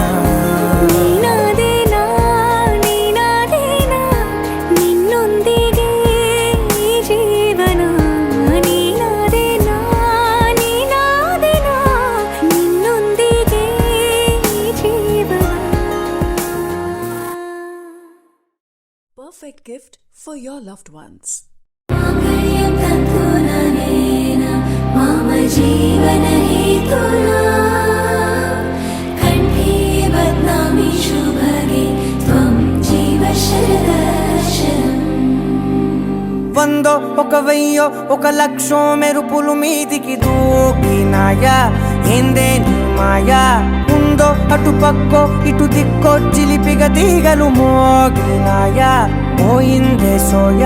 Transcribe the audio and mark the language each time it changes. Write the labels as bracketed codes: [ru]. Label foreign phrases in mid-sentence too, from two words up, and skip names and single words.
[kn] ನೀನಾದೇನಾ ನೀನಾದೇನಾ ನಿನ್ನೊಂದಿಗೆ ಈ ಜೀವನ ನೀನಾದೇನಾ ನೀನಾದೇನಾ ನಿನ್ನೊಂದಿಗೆ ಈ ಜೀವನ [en] Perfect gift for your loved ones. [sa] माङ्गल्यं तन्तुननेन मम जीवनहेतुना कण्ठे बध्नामि शुभगे त्वं जीव शरदर्शनम् [te] వందో ఒక వెయ్యో ఒక లక్షో మెరుపులు మీదికి దూకినాయా ఏందే నీ మాయా ఉందో అటు పక్కో ఇటు దిక్కో చిలిపిగ తీగలు మోగినాయా పోయిందే సోయా